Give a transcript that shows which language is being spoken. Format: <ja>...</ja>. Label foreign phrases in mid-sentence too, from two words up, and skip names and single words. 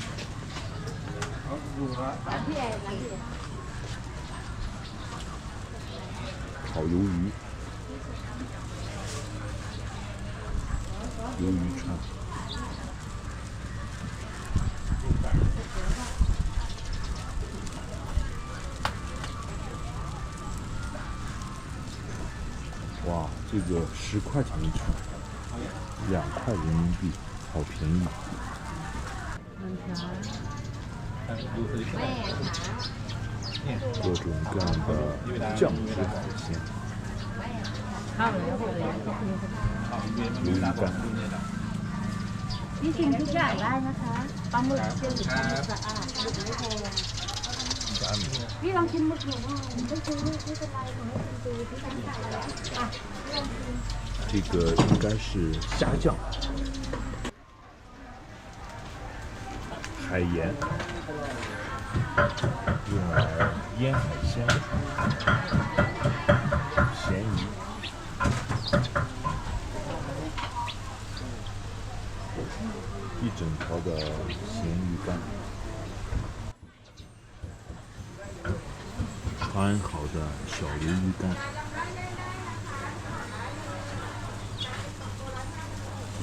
<zh>烤鱿鱼，鱿鱼串，哇，这个10块钱一串，2块人民币，好便宜。各种各样的酱汁海鲜，鱿鱼干。</zh> <th>นี่ชิมทุกอย่างได้นะคะปลาหมึกเจียวหรือปลาหมึกสะอาดพี่ลองชิมหมึกหนูว่าผมไม่ซื้อไม่เป็นไรผมไม่ซื้อที่ตั้งใจแล้วอ่ะลองชิม</th> <zh>这个应该是虾酱，海盐用来腌海鲜，咸鱼，一整条的咸鱼干，穿好的小鱿鱼干。</zh>